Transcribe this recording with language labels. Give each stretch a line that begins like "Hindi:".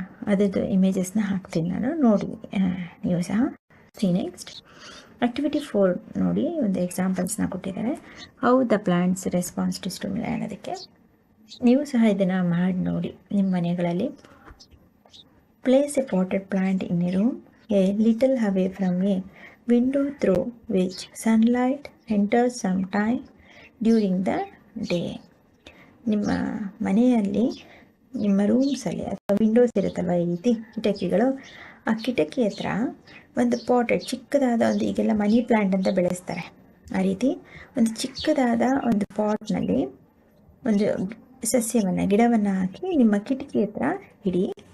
Kannada: ಅದರದ್ದು ಇಮೇಜಸ್ನ ಹಾಕ್ತೀನಿ ನಾನು, ನೋಡಿ ನೀವು ಸಹ. ನೆಕ್ಸ್ಟ್ ಆಕ್ಟಿವಿಟಿ 4 ನೋಡಿ, ಒಂದು ಎಕ್ಸಾಂಪಲ್ಸ್ನ ಕೊಟ್ಟಿದ್ದಾರೆ.
English: how the plants response to stimuli
Kannada: ಅನ್ನೋದಕ್ಕೆ. ನೀವು ಸಹ ಇದನ್ನು ಮಾಡಿ ನೋಡಿ ನಿಮ್ಮ ಮನೆಗಳಲ್ಲಿ.
English: Place a potted plant in a room a little away from a window through which sunlight enters sometime during the day.
Kannada: ನಿಮ್ಮ ಮನೆಯಲ್ಲಿ, ನಿಮ್ಮ ರೂಮ್ಸಲ್ಲಿ ಅಥವಾ ವಿಂಡೋಸ್ ಇರುತ್ತಲ್ವ, ಈ ರೀತಿ ಕಿಟಕಿಗಳು, ಆ ಕಿಟಕಿ ಹತ್ರ ಒಂದು ಪಾಟೆಡ್ ಚಿಕ್ಕದಾದ ಒಂದು, ಈಗೆಲ್ಲ ಮನಿ ಪ್ಲ್ಯಾಂಟ್ ಅಂತ ಬೆಳೆಸ್ತಾರೆ, ಆ ರೀತಿ ಒಂದು ಚಿಕ್ಕದಾದ ಒಂದು ಪಾಟ್ನಲ್ಲಿ ಒಂದು ಸಸ್ಯವನ್ನು, ಗಿಡವನ್ನು ಹಾಕಿ ನಿಮ್ಮ ಕಿಟಕಿ ಹತ್ರ ಇಡಿ.